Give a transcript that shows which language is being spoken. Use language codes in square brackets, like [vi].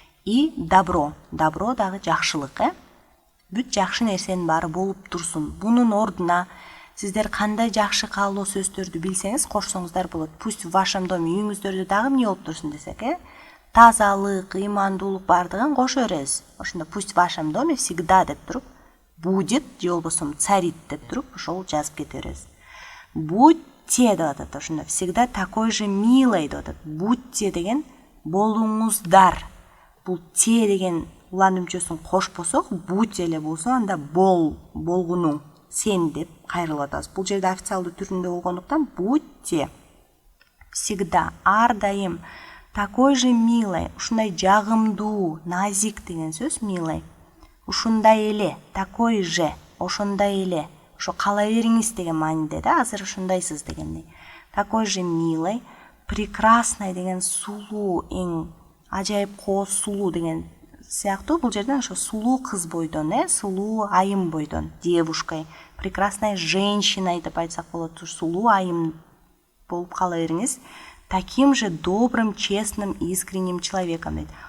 [ky] И добро, добро дагы жакшылык, бүт жакшы нерсенин баары болуп турсун. Бунун ордуна сиздер кандай жакшы каалоо сөздөрдү билсеңиз кошсоңуздар болот. [ru] Пусть в вашем доме, [ky] үйүңүздөрдө дагы эмне болуп турсун десек, тазалык, имандуулук бардыгын кошо беребиз. Ошондо [ru] пусть в вашем доме всегда [ky] деп туруп, будет же болбосо царит деп туруп, ошол жазып кете беребиз. [ru] Будьте [ky] деп атат ошондо, [ru] всегда такой же милый [ky] деп атат. Будьте деген болуңуздар. Бул те деген улан үмчөсүн кошпосок, будь эле болсо, анда болгунуң, сен деп кайрылып атабыз. Бул жерде официалдуу түрүндө болгондуктан [ru] будьте всегда, [ky] ар дайым, [ru] такой же милый, [ky] ушундай жагымдуу, назик деген сөз милый. Ушундай эле, [ru] такой же, [ky] ошондой эле, ошо кала бериңиз деген мааниде да, азыр ушундайсыз дегендей. [ru] Такой же милый, [ky] прекрасный деген сулуу, эң ажайып кооз сулуу деген сыяктуу. Бул жерден ошо сулуу кыз бойдон, сулуу айым бойдон, [ru] девушкой, прекрасной женщиной [ky] деп айтсак болот, сулуу айым болуп кала бериңиз. [ru] Таким же добрым, честным, искренним человеком дейт.